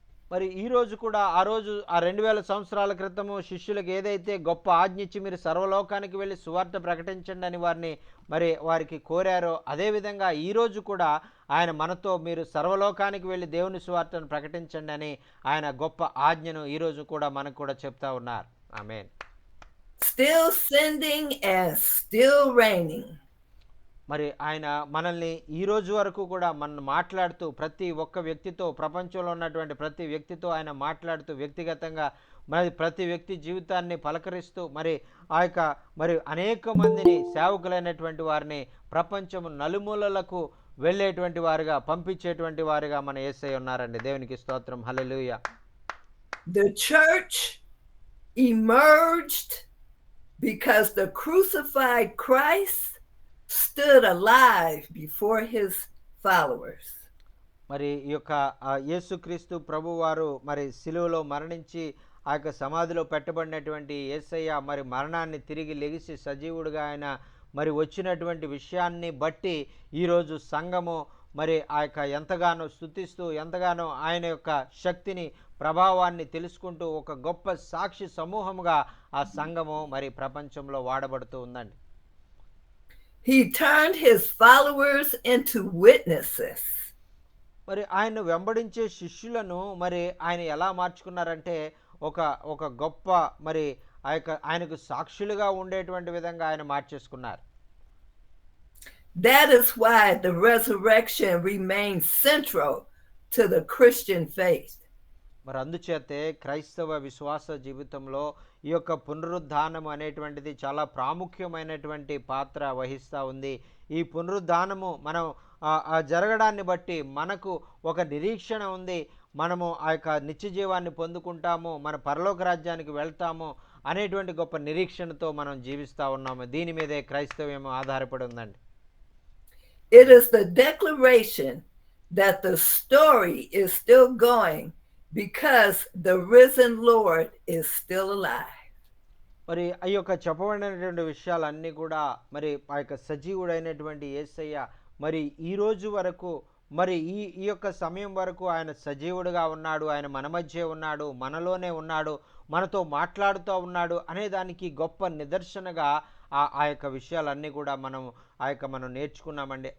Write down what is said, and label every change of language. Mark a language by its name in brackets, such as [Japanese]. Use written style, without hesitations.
[Telugu] మరి ఈ రోజు కూడా ఆ 2000 సంవత్సరాల క్రితము శిష్యులకు ఏదైతే గొప్ప ఆజ్ఞ ఇచ్చి మీరు సర్వలోకానికి వెళ్ళి సువార్త ప్రకటించండి అని వారికి కోరారో, అదేవిధంగా ఈరోజు కూడా ఆయన మనతో మీరు సర్వలోకానికి వెళ్ళి దేవుని సువార్తను ప్రకటించండి అని ఆయన గొప్ప ఆజ్ఞను ఈరోజు కూడా మనకు కూడా చెప్తా ఉన్నారు. ఆమేన్. [English] Still sending and still reigning. [Telugu] మరి ఆయన మనల్ని ఈ రోజు వరకు కూడా మాట్లాడుతూ ప్రతి ఒక్క వ్యక్తితో, ప్రపంచంలో ఉన్నటువంటి ప్రతి వ్యక్తితో ఆయన మాట్లాడుతూ వ్యక్తిగతంగా మరి ప్రతి వ్యక్తి జీవితాన్ని పలకరిస్తూ మరి మరి అనేక మందిని సేవకులైనటువంటి వారిని ప్రపంచం నలుమూలలకు వెళ్ళేటువంటి వారుగా, పంపించేటువంటి వారుగా మన యేసయ్య ఉన్నారండి. దేవునికి స్తోత్రం. హల్లెలూయా. [English] The church emerged because the crucified Christ stood alive before his followers. [Telugu] మరి ఈ యొక్క యేసుక్రీస్తు ప్రభువారు మరి సిలువలో మరణించి ఆ యొక్క సమాధిలో పెట్టబడినటువంటి యేసయ్య మరి మరణాన్ని తిరిగి లెగిసి సజీవుడిగా ఆయన మరి వచ్చినటువంటి విషయాన్ని బట్టి ఈరోజు సంఘము మరి ఆ యొక్క ఎంతగానో స్తుతిస్తూ ఎంతగానో ఆయన యొక్క శక్తిని ప్రభావాన్ని తెలుసుకుంటూ ఒక గొప్ప సాక్షి సమూహముగా ఆ సంఘము మరి ప్రపంచంలో వాడబడుతూ ఉందండి. [English] He turned his followers into witnesses. [Telugu] మరి ఆయన వెంబడించే శిష్యులను మరి ఆయన ఎలా మార్చుకున్నారంటే ఒక ఒక గొప్ప మరి ఆ యొక్క ఆయనకు సాక్షులుగా ఉండేటువంటి విధంగా ఆయన మార్చేసుకున్నారు. [English] That is why the resurrection remains central to the Christian faith. [Telugu] మరి అందుచేతే క్రైస్తవ విశ్వాస జీవితంలో ఈ యొక్క పునరుద్ధానం అనేటువంటిది చాలా ప్రాముఖ్యమైనటువంటి పాత్ర వహిస్తూ ఉంది. ఈ పునరుద్ధానము మనం జరగడాన్ని బట్టి మనకు ఒక నిరీక్షణ ఉంది. మనము ఆ యొక్క నిత్య జీవాన్ని పొందుకుంటాము, మన పరలోక రాజ్యానికి వెళ్తాము అనేటువంటి గొప్ప నిరీక్షణతో మనం జీవిస్తూ ఉన్నాము. దీని మీదే క్రైస్తవ్యం ఆధారపడి ఉందండి. [English] It is the declaration that the story is still going because the risen Lord is still alive. [Telugu] మరి ఆ యొక్క చెప్పబడినటువంటి విషయాలన్నీ కూడా మరి ఆ యొక్క సజీవుడైనటువంటి యేసయ్య మరి ఈ రోజు వరకు మరి ఈ యొక్క సమయం వరకు ఆయన సజీవుడిగా ఉన్నాడు, ఆయన మన మధ్య ఉన్నాడు, మనలోనే ఉన్నాడు, మనతో మాట్లాడుతూ ఉన్నాడు అనే దానికి గొప్ప నిదర్శనగా ఆ యొక్క విషయాలన్నీ కూడా మనం నేర్చుకున్నామండి.